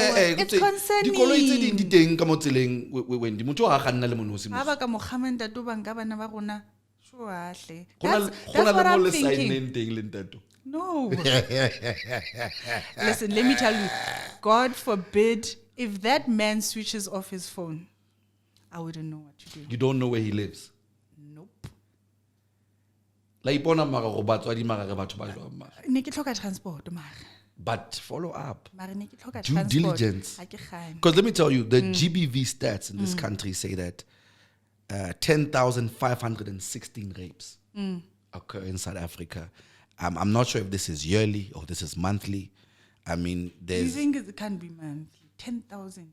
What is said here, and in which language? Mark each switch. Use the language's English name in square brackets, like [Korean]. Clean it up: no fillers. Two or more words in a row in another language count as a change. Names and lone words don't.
[English] It's concerning. That's what I'm thinking. No. Listen, let me tell you, God forbid If that man switches off his phone, I wouldn't know what to do. You don't know where he lives. Nope. [Tswana] Like ipona mara go batswadi mara re batho ba jwang mara. Ne ke tlhoka transport mara. [English] But follow up. [Tswana] Mara ne ke tlhoka [English] Due [Tswana] transport. [English] diligence. [Tswana] Ha ke kgane. [English] Because let me tell you, the GBV stats in this country say that 10,516 rapes occur in South Africa. I'm not sure if this is yearly or this is monthly. I mean, Do you there's... think it can't be monthly? 10,000.